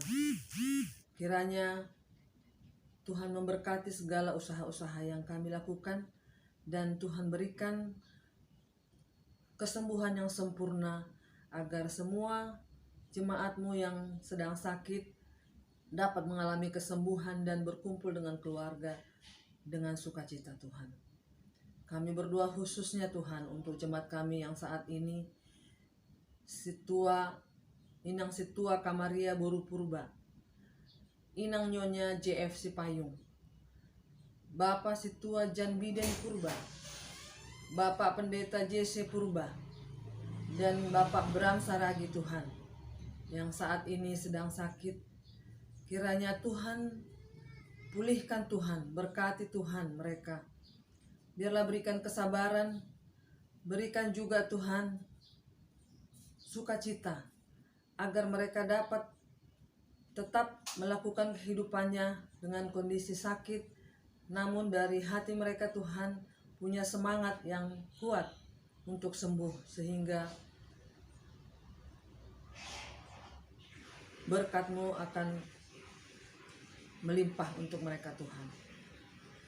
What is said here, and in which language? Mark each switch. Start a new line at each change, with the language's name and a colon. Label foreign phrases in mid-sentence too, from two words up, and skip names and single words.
Indonesian: Kiranya Tuhan memberkati segala usaha-usaha yang kami lakukan, dan Tuhan berikan kesembuhan yang sempurna agar semua jemaat-Mu yang sedang sakit dapat mengalami kesembuhan dan berkumpul dengan keluarga dengan sukacita Tuhan. Kami berdoa khususnya Tuhan untuk jemaat kami yang saat ini Inang Situa Kamaria Boru Purba, Inang Nyonya JF Sipayung, Bapak Situa Jan Biden Purba, Bapak Pendeta JC Purba, dan Bapak Bram Saragi Tuhan, yang saat ini sedang sakit. Kiranya Tuhan pulihkan Tuhan, berkati Tuhan mereka. Biarlah berikan kesabaran, berikan juga Tuhan sukacita, agar mereka dapat tetap melakukan kehidupannya dengan kondisi sakit, namun dari hati mereka Tuhan punya semangat yang kuat untuk sembuh, sehingga berkat-Mu akan melimpah untuk mereka Tuhan.